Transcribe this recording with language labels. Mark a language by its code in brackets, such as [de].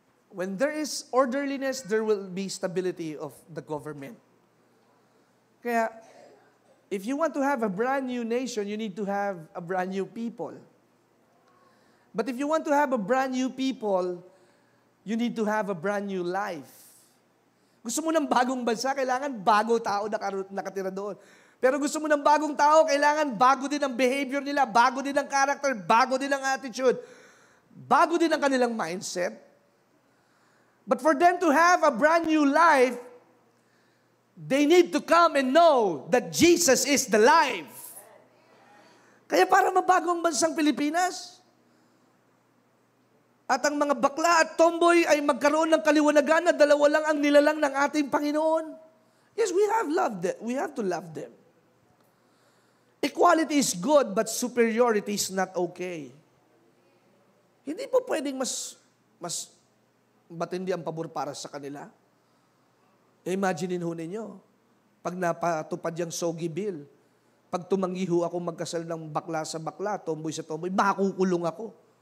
[en] When there is orderliness, there will be stability of the government. Kaya, if you want to have a brand new nation, you need to have a brand new people. But if you want to have a brand new people, you need to have a brand new life. [tl] Gusto mo ng bagong bansa, kailangan bago tao nakatira doon. Pero gusto mo ng bagong tao, kailangan bago din ang behavior nila, bago din ang character, bago din ang attitude, bago din ang kanilang mindset. [en] But for them to have a brand new life, they need to come and know that Jesus is the life. [tl] Kaya para mabago ang bansang Pilipinas, at ang mga bakla at tomboy ay magkaroon ng kaliwanagan na dalawa lang ang nilalang ng ating Panginoon. [en] Yes, we have to love them. Equality is good, but superiority is not okay. [tl] Hindi po pwedeng mas matindi ang pabor para sa kanila. Imaginein ho ninyo, pag napatupad yung Sogi Bill, pag tumanggi ho ako magkasal ng bakla sa bakla, tomboy sa tomboy, makukulong ako.